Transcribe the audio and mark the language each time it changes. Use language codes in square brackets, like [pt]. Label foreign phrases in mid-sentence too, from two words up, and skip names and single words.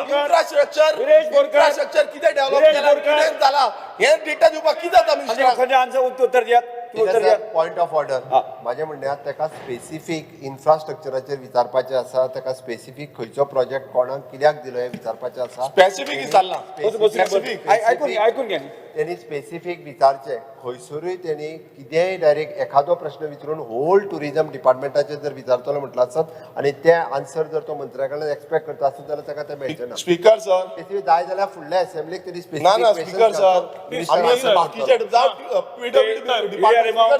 [kok] इन्फ्रास्ट्रक्चर कितें डेव्हलप केला कितें जाला हे डेटा दिवपाक कितें जाता मिनिस्टर उत्तर दियात उत्तर दियात [en] point of order [kok] माझ्या म्हणण्यात ताका स्पेसिफीक इन्फ्रास्ट्रक्चराचेर विचारपाचें आसा ताका स्पेसिफीक खंयचो प्रोजेक्ट कोणाक कित्याक दिलो हे विचारपाचें आसा स्पेसिफीक विचारला स्पेसिफिक [mr] ऐकून घ्या [kok] त्यांनी स्पेसिफीक विचारचे खंयसरूय त्यांनी कितेंय डायरेक्ट एखादो प्रश्न विचारून [en] whole tourism [kok] डिपार्टमेंटाचेर जर विचारतलो म्हटलं आसत आणि ते आन्सर जर तो मंत्र्या कडल्यान एक्सपेक्ट करता आसत जाल्यार ताका ते मेळचे ना [en] speaker sir [kok] स्पेसिफीक जाय जाल्यार फुडल्या असेंब्लीक तरी ना ना स्पेसिफीक [en] speaker sir [kok] आम्ही बाकीचे PWD डिपार्टमेंट